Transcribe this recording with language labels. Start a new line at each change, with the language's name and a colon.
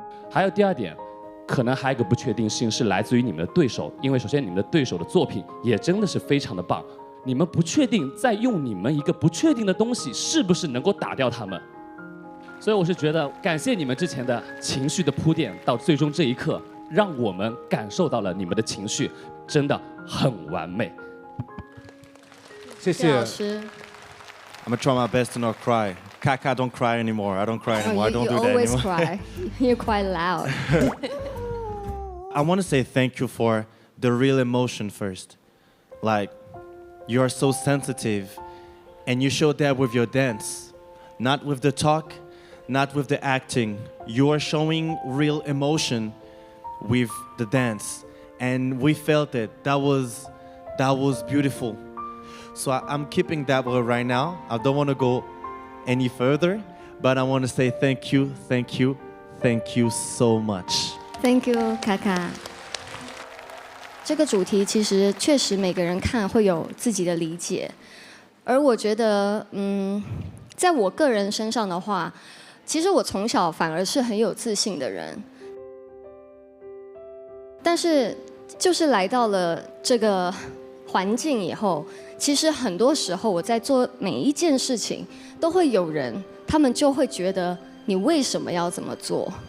Chinese: 还有第2点，可能还有一个不确定性是来自于你们的对手，因为首先你们的对手的作品也真的是非常的棒，你们不确定在用你们一个不确定的东西是不是能够打掉他们。所以我是觉得感谢你们之前的情绪的铺垫，到最终这一刻让我们感受到了你们的情绪真的很完美。谢谢老师。
English: I'm gonna try my best to not cry. Kaka don't cry anymore. I don't cry anymore. I don't do You that always anymore. cry. You're quite loud. I want to say thank you for the real emotion first. Like, you are so sensitive, and you showed that with your dance, not with the talk, not with the acting. You are showing real emotion with the dance, and we felt it. That was beautiful. So I'm keeping that word right now. I don't want to go any further, but I want to say thank you, thank you, thank you so much. Thank you, 卡卡。
Chinese: 这个主题其实确实每个人看会有自己的理解，而我觉得，在我个人身上的话，其实我从小反而是很有自信的人，但是就是来到了这个环境以后，其实很多时候我在做每一件事情，都会有人，他们就会觉得你为什么要这么做？